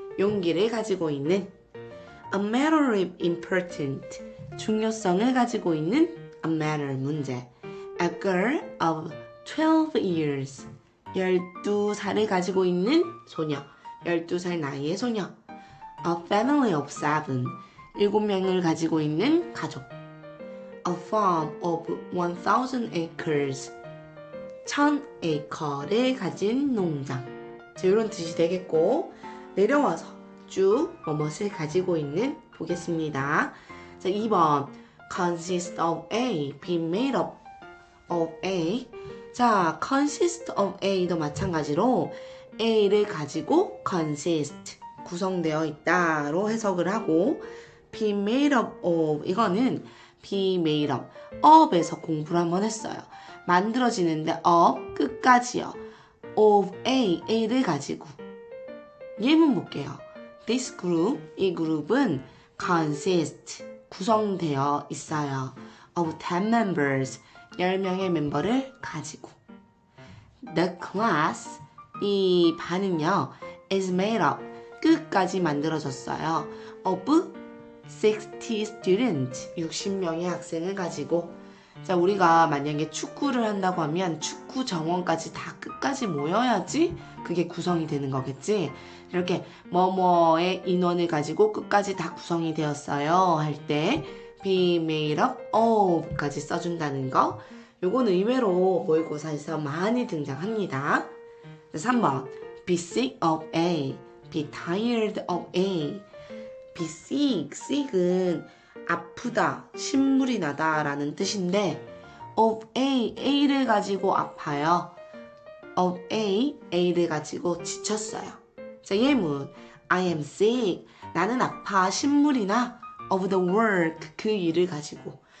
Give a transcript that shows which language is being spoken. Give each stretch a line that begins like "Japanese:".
Korean: 용기를 가지고 있는. A matter of important. 중요성을 가지고 있는
English: a matter 문제.
Korean: A girl of 12 years 12살을 가지고 있는 소녀 12살 나이의 소녀. A family of 7 7명을 가지고 있는 가족.
English: A farm of 1000 acres 1000에이커를 가진 농장.
Korean: 자, 이런 뜻이 되겠고 내려와서 쭉 뭐뭇을 가지고 있는 보겠습니다.
English: 자, 2번 consist of A, be made up of A.
Korean: 자, consist of A도 마찬가지로 A를 가지고 consist, 구성되어 있다로 해석을 하고 be made up of 이거는 be made up, up에서 공부를 한번 했어요. 만들어지는데 up 끝까지요. of A, A를 가지고 예문 볼게요. This group, 이 그룹은 consist, 구성되어 있어요. of 10 members, 10명의 멤버를 가지고. The class, 이 반은요, is made up, 끝까지 만들어졌어요. of 60 students, 60명의 학생을 가지고. 자, 우리가 만약에 축구를 한다고 하면 축구 정원까지 다 끝까지 모여야지 그게 구성이 되는 거겠지. 이렇게 뭐뭐의 인원을 가지고 끝까지 다 구성이 되었어요 할 때 be made up of 까지 써준다는 거. 요건 의외로 모의고사에서 많이 등장합니다.
English: 3번 be sick of A, be tired of A.
Korean: be sick, sick은 아프다, 신물이 나다 라는 뜻인데 of A, A를 가지고 아파요. of A, A를 가지고 지쳤어요. 자, 예문 I am sick, 나는 아파, 신물이 나 of the work, 그 일을 가지고.